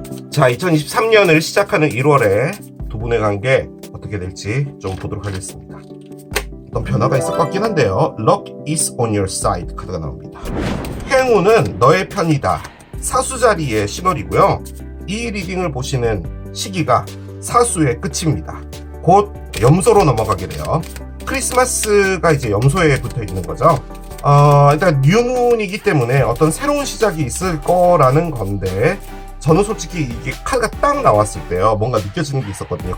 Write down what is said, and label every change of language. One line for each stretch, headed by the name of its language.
Korean: 자, 2023년을 시작하는 1월에 두 분의 관계 어떻게 될지 좀 보도록 하겠습니다. 어떤 변화가 있을 것 같긴 한데요.
English: Luck is on your side
Korean: 카드가 나옵니다. 행운은 너의 편이다. 사수자리의 시널이고요. 이 리딩을 보시는 시기가 사수의 끝입니다. 곧 염소로 넘어가게 돼요. 크리스마스가 이제 염소에 붙어 있는 거죠. 일단 뉴문이기 때문에 어떤 새로운 시작이 있을 거라는 건데 저는 솔직히 이게 카드가 딱 나왔을 때요 뭔가 느껴지는 게 있었거든요.